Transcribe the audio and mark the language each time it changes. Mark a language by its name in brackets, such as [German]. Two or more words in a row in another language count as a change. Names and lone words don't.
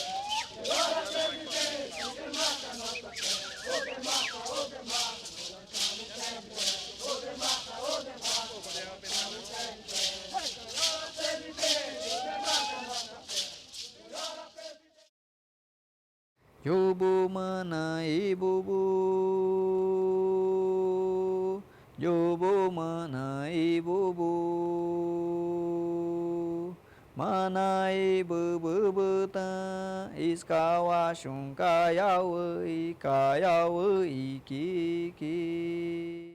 [Portuguese] Senhora Presidente, demata nossa fé. Ô demata, nós estamos em pé de guerra. Ô demata, nós estamos em pé de guerra. Senhora Presidente, demata nossa fé. Senhora Presidente. Yobo mana ibubu, Yobo mana ibubu, mana ibubu buta, iskawa shunkayawa ikayawa ikiki.